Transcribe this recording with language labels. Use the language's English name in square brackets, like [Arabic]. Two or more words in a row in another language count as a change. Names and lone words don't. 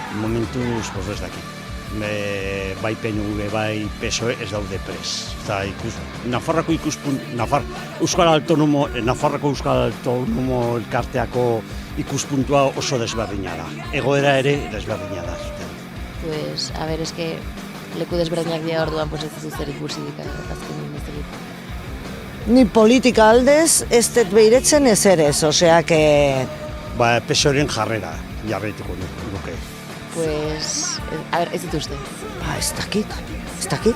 [Basque] Momentuz ez dakit. bai PNV, bai PSOE ez daude pres. Eta Nafarroako Nafarroako Euskal Autonomo elkarteako ikuspuntua oso desberdina da. Egoera ere desberdina da. [Spanish] Pues, a ver, es que [Basque] leku desberdinak dira orduan, pues ez dut zer ikusirik azkenin ez dut. Ni politika aldez ez dut behiretzen ezerez, [Spanish] osea que... [Basque] PSOEren jarrera jarraituko nuke. [Spanish] Pues, a ver, [Basque] ez dituzte. Ez dakit.